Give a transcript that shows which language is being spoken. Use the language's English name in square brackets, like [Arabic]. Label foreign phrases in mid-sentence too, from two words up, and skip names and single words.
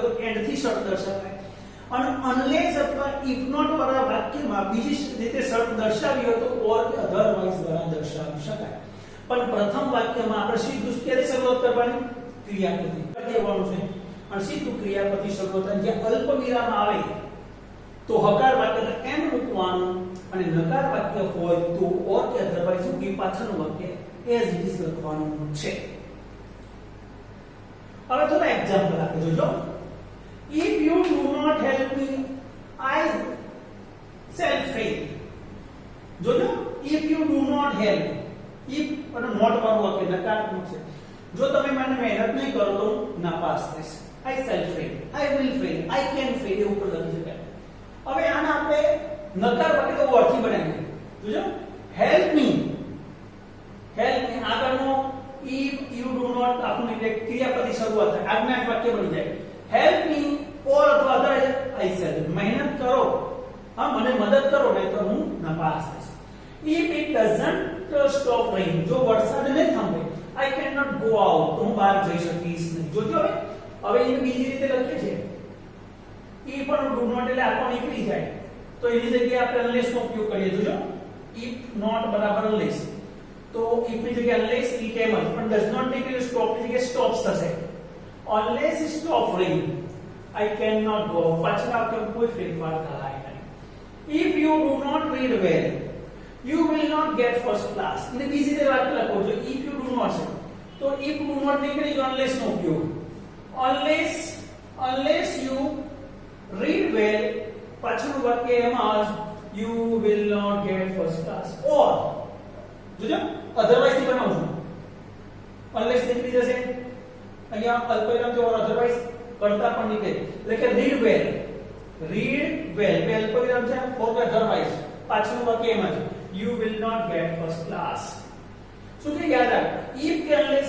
[Gujarati] તો એન્ડ થી શરત દર્શાવાય અને અનલેસ અથવા [English] if not [Gujarati] વાળા વાક્યમાં બીજી રીતે શરત દર્શાવી હોય તો ઓર કે અધરવાઇઝ દ્વારા દર્શાવી શકાય પણ પ્રથમ વાક્યમાં આપણે સીધું ક્યારે શરૂઆત કરવાની ક્રિયાપદ કહેવાનું છે અને સીધું ક્રિયાપદ શરૂઆત થાય જ્યાં અલ્પ વિરામ આવે તો હકાર વાક્ય તો એન્ડ મૂકવાનું અને નકાર વાક્ય હોય તો ઓર કે અધરવાઇઝ મૂકી પાછળનું વાક્ય [English] as it is [Gujarati] લખવાનું છે હવે થોડા એક્ઝામ્પલ આપી જોજો [English] if you do not help me I shall fail [Gujarati] જોજો [English] if you do not help [Gujarati] if અને નોટ વાળું વાક્ય નકારાત્મક છે જો તમે મને મહેનત નહીં કરો તો નાપાસ થઈશ [English] I shall fail I will fail I can fail [Gujarati] એવું પણ લખી શકાય હવે આને આપણે નકાર વાક્ય તો ઓરથી બનાવીએ જોજો [English] help me [Gujarati] આગળનો [English] if you do not [Gujarati] આપણું એટલે ક્રિયાપદની શરૂઆત થાય આજ્ઞાક વાક્ય બની જાય [English] help me or [Gujarati] અથવા અધરવાઇઝ [English] I shall [Gujarati] મહેનત કરો મને મદદ કરો નહીં તો હું નાપાસ થઈશ [English] if it doesn't stop raining [Gujarati] જો વરસાદ નહીં થાંભે [English] I cannot go out [Gujarati] તો હું બહાર જઈ શકીશ નહીં જોજો હવે એને બીજી રીતે લખીએ છે if પણ do not એટલે આખો નીકળી જાય તો એની જગ્યાએ આપણે unless નો ઉપયોગ કરીએ જોજો [English] if not [Gujarati] બરાબર unless તો if ની જગ્યાએ [English] unless it [Gujarati] એમ જ પણ [English] does not [Gujarati] નીકળે stop ની જગ્યાએ stops થશે [English] unless it stop raining I cannot go [Gujarati] પાછળ વાક્ય કોઈ ફેરફાર થાય નહીં [English] if you do not read well you will not get first class [Gujarati] એટલે બીજી રીતે વાક્ય લખો જો [English] if you do not [Gujarati] તો [English] if do not [Gujarati] નીકળી તો unless નો ઉપયોગ [English] unless you read well [Gujarati] પાછળનું વાક્ય એમાં [English] you will not get first class or [Gujarati] જોજો otherwise થી બનાવું છું unless નીકળી જશે અહીંયા અલ્પવિરામ જો અધરવાઇઝ કરતા પણ નીકળે એટલે કે [English] read well [Gujarati] બે અલ્પવિરામ છે [English] for by otherwise [Gujarati] પાછળનું વાક્ય એમાં છે [English] you will not get first class [Gujarati] શું કે યાદ રાખ ઇફ કે અનલેસ